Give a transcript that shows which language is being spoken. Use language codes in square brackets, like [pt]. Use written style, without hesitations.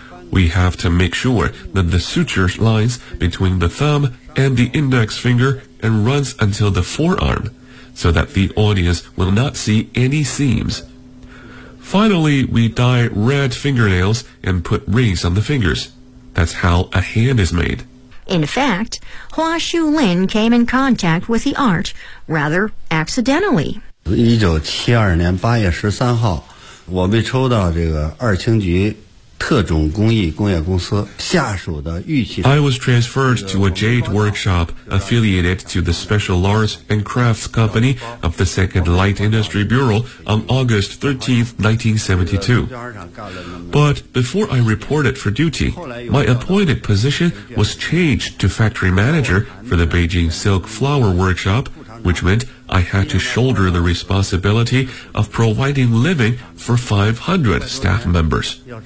[en] We have to make sure that the suture lies between the thumb and the index finger and runs until the forearm, so that the audience will not see any seams. Finally, we dye red fingernails and put rings on the fingers. That's how a hand is made. In fact, Hua Shulin came in contact with the art rather accidentally. [zh] 1972年8月13号我被抽到这个二轻局特种工艺工业公司下属的玉器 [en] I was transferred to a jade workshop affiliated to the Special Arts and Crafts Company of the Second Light Industry Bureau on August 13, 1972. But before I reported for duty, my appointed position was changed to factory manager for the Beijing Silk Flower Workshop, which meantI had to shoulder the responsibility of providing living for 500 staff members.